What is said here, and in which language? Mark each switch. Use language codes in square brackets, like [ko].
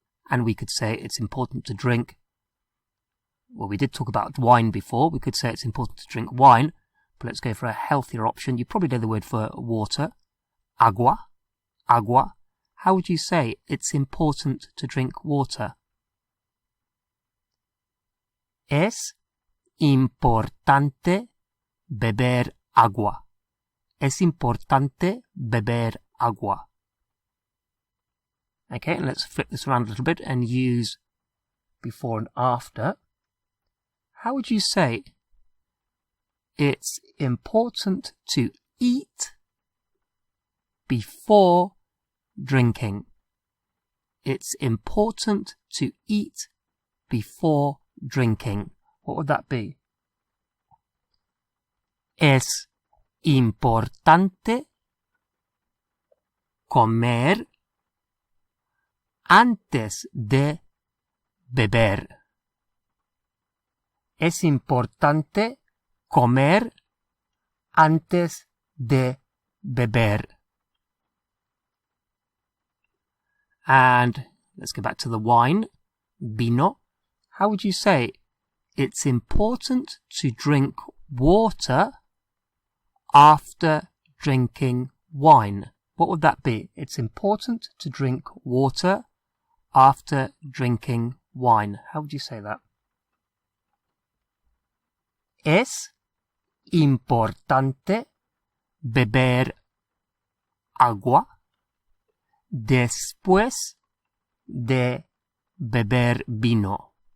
[en] And we could say it's important to drink. Well, we did talk about wine before. We could say it's important to drink wine, but let's go for a healthier option. You probably know the word for water. Agua. Agua. How would you say it's important to drink water? [es] Es importante beber agua. Es importante beber agua. [en] Okay, and let's flip this around a little bit and use before and after. How would you say it's important to eat before drinking? It's important to eat before drinking. What would that be? [es] Es importante comer antes de beber. Es importante comer antes de beber. [en] And let's go back to the wine. Vino. How would you say, it's important to drink water after drinking wine? What would that be? It's important to drink water after drinking wine. How would you say that? [es] Es importante beber agua después de beber vino.